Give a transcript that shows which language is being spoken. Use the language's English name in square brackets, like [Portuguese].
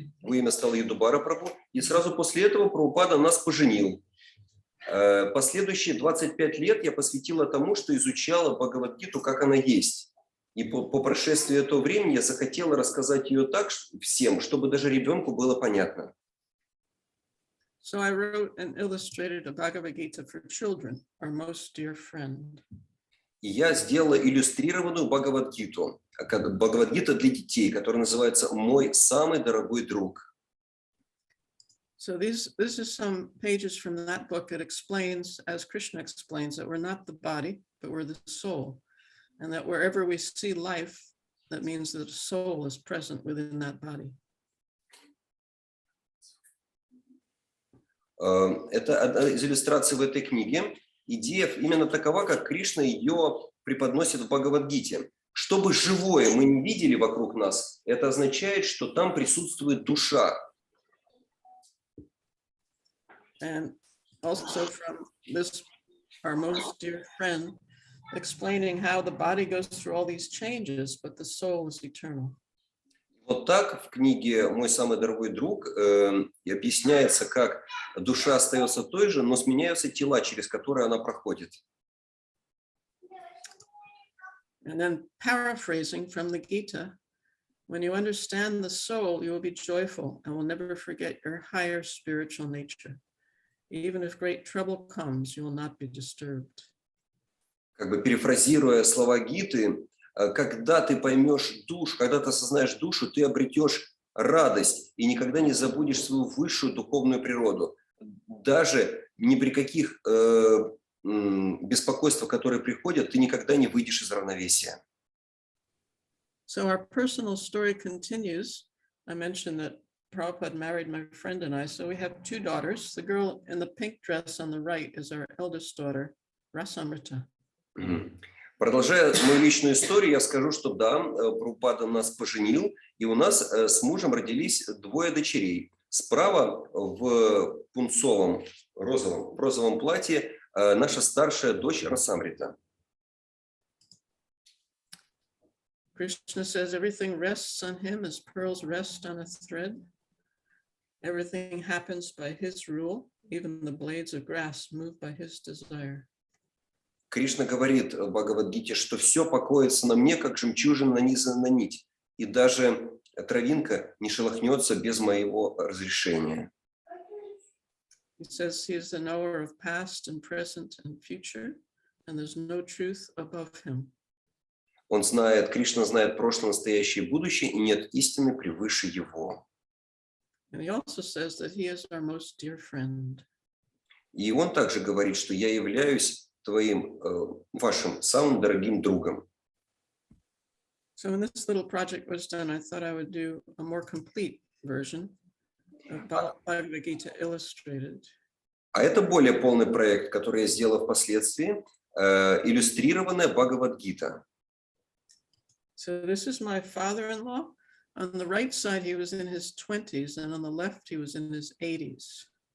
[Russian] Его имя стало Ядубара Прабху. И сразу после этого Прабхупада нас поженил. Последующие 25 лет я посвятила тому, что изучала Бхагавад-гиту, как она есть. И по прошествии этого времени я захотела рассказать ее так всем, чтобы даже ребенку было понятно. [English] So I wrote and illustrated a Bhagavad Gita for children, our most dear friend. [Russian] И я сделала иллюстрированную Бхагавад-гиту, Бхагавад-гита для детей, которая называется «Мой самый дорогой друг». [English] So this is some pages from that book. It explains, as Krishna explains, that we're not the body, but we're the soul. And that wherever we see life, that means that the soul is present within that body. [Russian] Это одна из иллюстраций в этой книге. Идея именно такова, как Кришна ее преподносит в Бхагавад-гите. Что бы живое мы не видели вокруг нас, это означает, что там присутствует душа. [English] And also from this, our most dear friend, explaining how the body goes through all these changes, but the soul is eternal. [Russian] Вот так в книге «Мой самый дорогой друг» и объясняется, как душа остается той же, но сменяются тела, через которые она проходит. [English] And then paraphrasing from the Gita, when you understand the soul, you will be joyful and will never forget your higher spiritual nature. Even if great trouble comes, you will not be disturbed. [Russian] Как бы перефразируя слова Гиты, когда ты поймешь душу, когда ты осознаешь душу, ты обретешь радость и никогда не забудешь свою высшую духовную природу. Даже ни при каких беспокойствах, которые приходят, ты никогда не выйдешь из равновесия. [English] So our personal story continues. I mentioned that Prabhupada married my friend and I, so we have two daughters. The girl in the pink dress on the right is our eldest daughter, Rasamrita. [Russian] Продолжая мою личную историю, я скажу, что да, Прабхупада нас поженил, и у нас с мужем родились двое дочерей. Справа в пунцовом розовом платье наша старшая дочь Расамрита. [English] Krishna says everything rests on him as pearls rest on a thread. Everything happens by his rule, even the blades of grass move by his desire. [Russian] Кришна говорит в Бхагавад-гите, что все покоится на мне, как жемчужина нанизана на нить, и даже травинка не шелохнется без моего разрешения. [English] He says he is the knower of past and present and future, and there's no truth above him. [Russian] Он знает, Кришна знает прошлое, настоящее и будущее, и нет истины превыше его. [English] And he also says that he is our most dear friend. [Russian] И он также говорит, что я являюсь твоим, вашим самым дорогим другом. [English] So when this little project was done, I thought I would do a more complete version of Bhagavad Gita illustrated. [Russian] А это более полный проект, который я сделал впоследствии, иллюстрированная Бхагавад-гита. [English] So this is my father-in-law. On the right side, he was in his 20s, and on the left, he was in his 80s.